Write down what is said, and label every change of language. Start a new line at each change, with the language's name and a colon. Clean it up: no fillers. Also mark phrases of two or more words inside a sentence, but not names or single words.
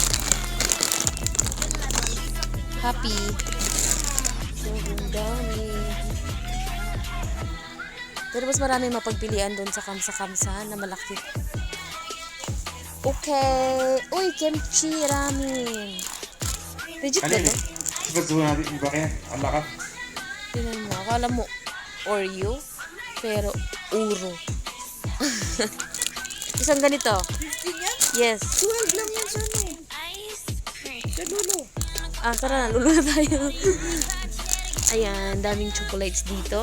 Filipino: Happy. Sobrang dami. Pero mas marami mapagpilian doon sa Kamsa na malaki. Okay. Uy, kimchi ramen. Legit ba ito?
Indonesian: Coba coba nanti mbaknya, Allah kan?
Filipino: Tingnan mo. Akala mo Oreo, pero uro. Isang ganito. 15 yan? Yes. 12 lang yan sa ano. Sa dulo. Tara na. Lulo na tayo. Ayan, daming chocolates dito.